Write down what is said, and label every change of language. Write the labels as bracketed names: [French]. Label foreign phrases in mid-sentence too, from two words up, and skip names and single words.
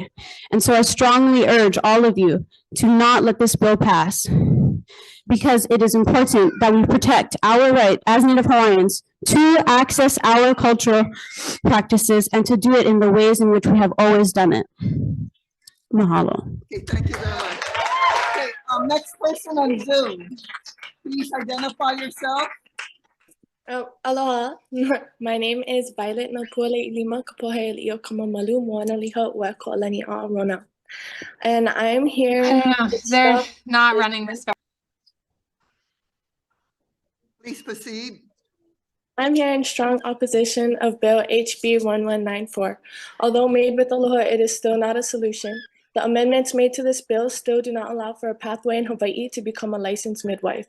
[English] And so I strongly urge all of you to not let this bill pass, because it is important that we protect our right as Native Hawaiians to access our cultural practices and to do it in the ways in which we have always done it. Mahalo. Okay, thank you very much. Okay, next person on Zoom. Please identify yourself. Oh, aloha. My name is Violet Napule Lima Kapohe Lio Kamamalu Moana Liha Weko Lani Rona. And I'm here. They're not running this far. Please proceed. I'm here in strong opposition of Bill HB 1194. Although made with aloha, it is still not a solution. The amendments made to this bill still do not allow for a pathway in Hawaii to become a licensed midwife.